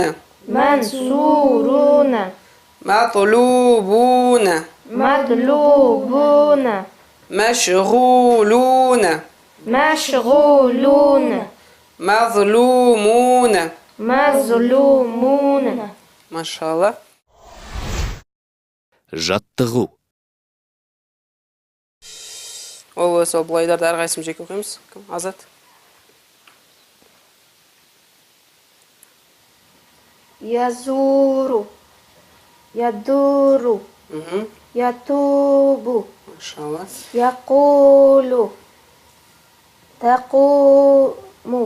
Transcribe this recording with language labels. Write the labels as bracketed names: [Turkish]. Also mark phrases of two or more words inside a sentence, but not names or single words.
[Arabic] منصورون مطلوبون مطلوبون مشغولون مشغولون مظلومون مظلومون [Kazakh] Машалла. жаттығу, Ол болса былайдарды әрқайсымыз жеке оқимыз. Азат. [Arabic] يزور يدور Мгм. يتوب [Kazakh] Машалла. [Arabic] يقول تقوم